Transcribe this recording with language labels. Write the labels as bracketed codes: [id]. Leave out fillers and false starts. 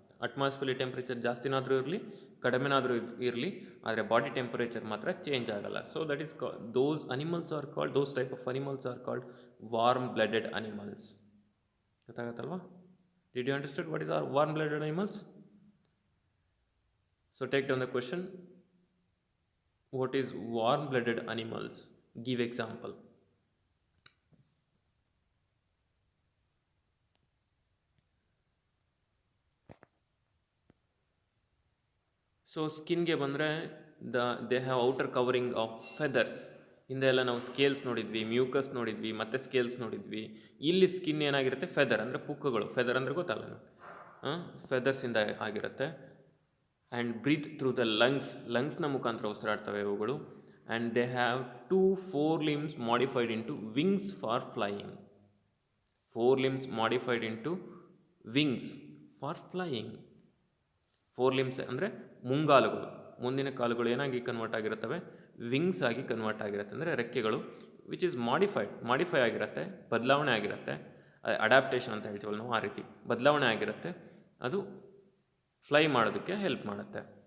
[kn] ಅಟ್ಮಾಸ್ಫಿಯರ್ಲಿ temperature ಜಾಸ್ತಿನಾದರೂ ಇರಲಿ, ಕಡಿಮೆನಾದರೂ ಇರಲಿ, ಆದರೆ ಬಾಡಿ ಟೆಂಪ್ರೇಚರ್ ಮಾತ್ರ ಚೇಂಜ್ ಆಗಲ್ಲ. [en] So that is those animals are called, those type of animals are called warm blooded animals. [kn] ಗೊತ್ತಾಗತ್ತಲ್ವಾ? [en] Did you understand what is are warm blooded animals? So take down the question. What is warm-blooded animals? Give example. So [kn] ಸ್ಕಿನ್ಗೆ ಬಂದರೆ [en] They have outer covering of feathers. [kn] ಹಿಂದೆ ಎಲ್ಲ ನಾವು scales ನೋಡಿದ್ವಿ, mucus ನೋಡಿದ್ವಿ, ಮತ್ತೆ scales ನೋಡಿದ್ವಿ. ಇಲ್ಲಿ skin ಏನಾಗಿರುತ್ತೆ? ಫೆದರ್ ಅಂದರೆ ಪುಕ್ಕಗಳು. ಫೆದರ್ ಅಂದರೆ ಗೊತ್ತಲ್ಲ, ಫೆದರ್ಸಿಂದ ಆಗಿರುತ್ತೆ. [en] and breathe through the ಲಂಗ್ಸ್ನ [kn] ಮುಖಾಂತರ ಉಸಿರಾಡ್ತವೆ ಇವುಗಳು. [en] And they have 2 forelimbs modified into wings for flying. 4 limbs modified into wings for flying. [kn] 4 limbs ಅಂದರೆ ಮುಂಗಾಲುಗಳು, ಮುಂದಿನ ಕಾಲುಗಳು ಏನಾಗಿ ಕನ್ವರ್ಟ್ ಆಗಿರುತ್ತವೆ? ವಿಂಗ್ಸ್ ಆಗಿ ಕನ್ವರ್ಟ್ ಆಗಿರುತ್ತೆ. ಅಂದರೆ ರೆಕ್ಕೆಗಳು ವಿಚ್ ಈಸ್ ಮಾಡಿಫೈ ಆಗಿರುತ್ತೆ, ಬದಲಾವಣೆ ಆಗಿರುತ್ತೆ. ಅಡ್ಯಾಪ್ಟೇಷನ್ ಅಂತ ಹೇಳ್ತೀವಲ್ಲ ನಾವು, ಆ ರೀತಿ ಬದಲಾವಣೆ ಆಗಿರುತ್ತೆ. ಅದು ಫ್ಲೈ ಮಾಡೋದಕ್ಕೆ ಹೆಲ್ಪ್ ಮಾಡುತ್ತೆ.